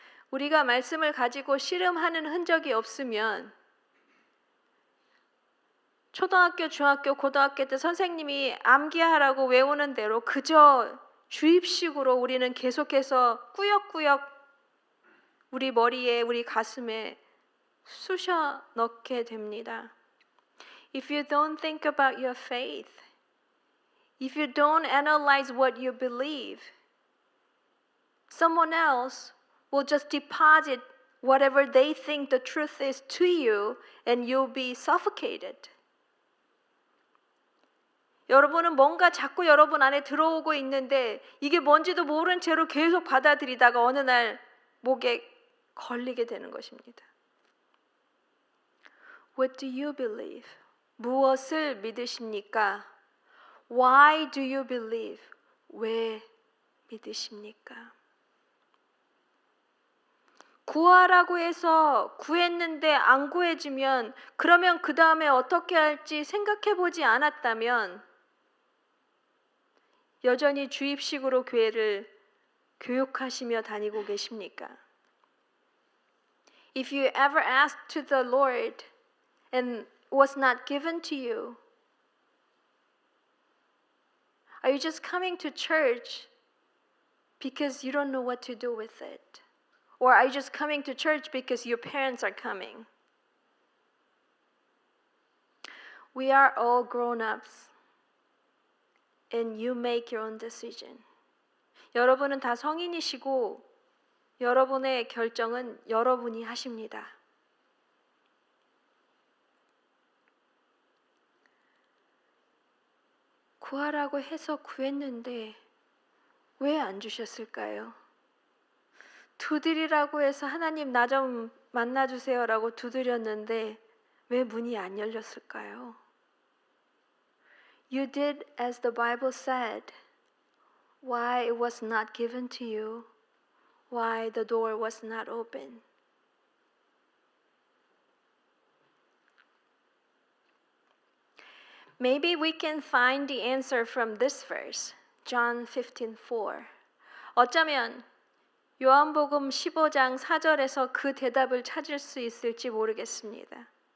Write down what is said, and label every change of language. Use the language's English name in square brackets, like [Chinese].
[Korean] 우리가 말씀을 가지고 씨름하는 흔적이 없으면 초등학교, 중학교, 고등학교 때 선생님이 암기하라고 외우는 대로 그저 주입식으로 우리는 계속해서 꾸역꾸역 우리 머리에, 우리 가슴에 쑤셔 넣게 됩니다. [English] If you don't think about your faith, if you don't analyze what you believe, someone else will just deposit whatever they think the truth is to you and you'll be suffocated. [Korean] 여러분은 뭔가 자꾸 여러분 안에 들어오고 있는데 이게 뭔지도 모른 채로 계속 받아들이다가 어느 날 목에 걸리게 되는 것입니다. [English] What do you believe? [Korean] 무엇을 믿으십니까? [English] Why do you believe? [Korean] 왜 믿으십니까? 구하라고 해서 구했는데 안 구해지면 그러면 그 다음에 어떻게 할지 생각해 보지 않았다면 여전히 주입식으로 교회를 교육하시며 다니고 계십니까? [English] If you ever asked to the Lord and was not given to you, are you just coming to church because you don't know what to do with it? Or are you just coming to church because your parents are coming? We are all grown-ups and you make your own decision. [Korean] 여러분은 다 성인이시고 여러분의 결정은 여러분이 하십니다. 구하라고 해서 구했는데 왜 안 주셨을까요? 두드리라고 해서 하나님 나 좀 만나주세요라고 두드렸는데 왜 문이 안 열렸을까요? [English] You did as the Bible said. Why it was not given to you? Why the door was not open? Maybe we can find the answer from this verse, John 15:4. [Korean] 어쩌면 요한복음 15장 4절에서 그 대답을 찾을 수 있을지 모르겠습니다.